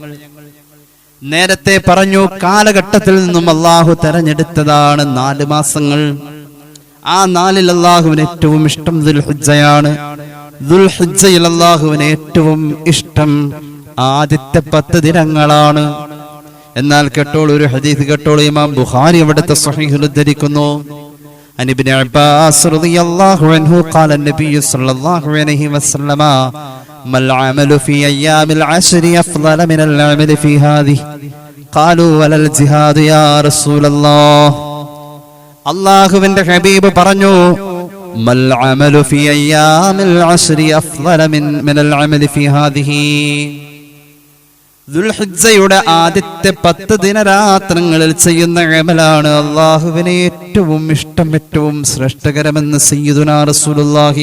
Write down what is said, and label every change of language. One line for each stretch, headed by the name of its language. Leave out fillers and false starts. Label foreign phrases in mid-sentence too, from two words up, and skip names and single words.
Malayalam: നേരത്തെ പറഞ്ഞു, കാലഘട്ടത്തിൽ നിന്നും അള്ളാഹു തെരഞ്ഞെടുത്തതാണ് 4 മാസങ്ങൾ. ആ 4-ൽ അള്ളാഹുവിന് ഏറ്റവും ഇഷ്ടം ദുൽഹിജ്ജയാണ്. ദുൽഹിജ്ജയിൽ അള്ളാഹുവിന് ഏറ്റവും ഇഷ്ടം ആദ്യത്തെ 10 ദിനങ്ങളാണ്. എന്നാൽ കേട്ടോളൂ, ഒരു ഹദീസ് കേട്ടോളൂ. ഇമാം ബുഖാരി അവിടുത്തെ സ്വഹീഹിൽ ഉദ്ധരിക്കുന്നു,
Arabic: عن ابن عباس رضي الله عنه قال النبي صلى الله عليه وسلم ما العمل في أيام العشر أفضل من العمل في هذه قالوا ولا الجهاد يا رسول الله.
Malayalam: അല്ലാഹുവിന്റെ ഹബീബ് പറഞ്ഞു,
Arabic: ما العمل في أيام العشر أفضل من العمل في هذه.
Malayalam: ദുൽഹിജ്ജയുടെ ആദ്യത്തെ 10 ദിനരാത്രങ്ങളിൽ ചെയ്യുന്ന അമലാണ് അല്ലാഹുവിനെ ഏറ്റവും ഇഷ്ടം, ഏറ്റവും ശ്രേഷ്ഠകരമെന്ന്
Arabic: سيدنا رسول الله.